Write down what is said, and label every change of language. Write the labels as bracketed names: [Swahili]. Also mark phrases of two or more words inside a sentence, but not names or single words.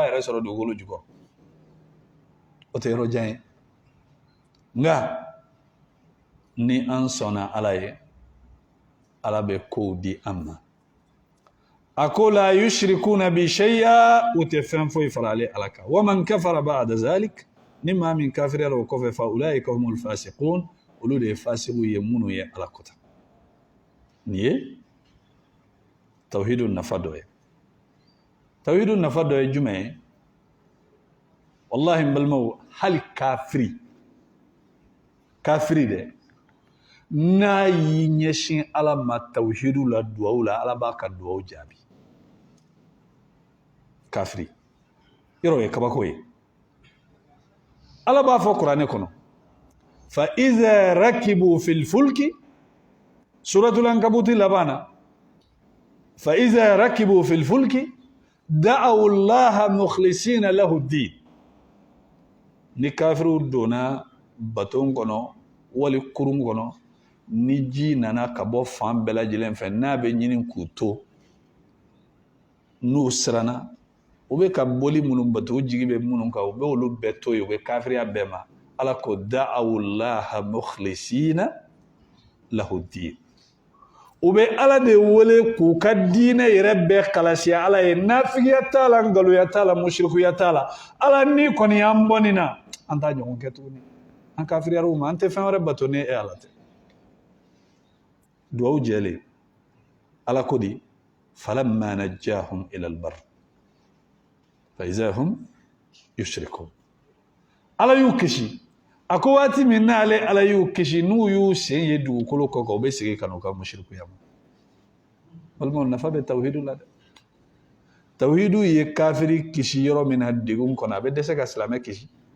[Bambara] yɛrɛ sɔrɔ dugukolo jukɔrɔ o tɛ yɔrɔ jan ye nka ni an sɔnna ala ye ala bɛ kow di an ma a ko [Arabic] لا يشركون بي شيئا [Bambara] u tɛ fɛn foyi fara ale ala kan [Arabic] ومن كفر بعد ذلك [Bambara] ni maa min kafiriyara o kɔfɛ [Arabic] فأولئك هم الفاسقون [Bambara] olu de ye fasigiw ye minnu ye ala kota nin ye tawhidu nafa dɔ ye tawhidu nafa dɔ ye jumɛn ye wallahi n balimaw hali kafiri dɛ n'a y'i ɲɛsin ala ma tawhidu la duwawu la ala b'a ka duwawu jaabi kafiri yɔrɔ o ye kabako ye ala b'a fɔ kuranɛ kɔnɔ [Arabic] فإذا ركبوا في الفلك [Bambara] suratul ankabuti laban na [Arabic] فإذا ركبوا في الفلك دعوا الله مخلصين له الدين [Bambara] ni kafiriw donna baton kɔnɔ wali kurun kɔnɔ ni ji nana ka bɔ fan bɛɛ lajɛlen fɛ n'a bɛ ɲini k'u to n'u siranna u bɛ ka boli minnu bato u jigi bɛ minnu kan u bɛ olu bɛɛ to yen u bɛ kafiriya bɛɛ ma ala ko [Arabic] دعوا الله مخلصين له الدين [Bambara] u bɛ ala de wele k'u ka diinɛ yɛrɛ bɛɛ kalasiya ala ye nafigiya t'a la nkalontigiya t'a la musirikuya t'a la ala ni kɔni y'an bɔ nin na an t'a ɲɔgɔn kɛ tuguni an kafiriyara u ma an tɛ fɛn wɛrɛ bato ni e ala tɛ duwawu jɛlen ala ko di [Arabic] فلما نجاهم إلى البر فإذا هم يشركون [Bambara] ala y'u kisi a ko waati min n'ale ala y'u kisi n'u y'u sen ye dugukolo kɔ kan u bɛ segin ka n'u ka musirikuya ma balimaw nafa bɛ tawhidu la dɛ tawhidu ye kafiri kisi yɔrɔ min na degun kɔnɔ a bɛ dɛsɛ ka silamɛ kisi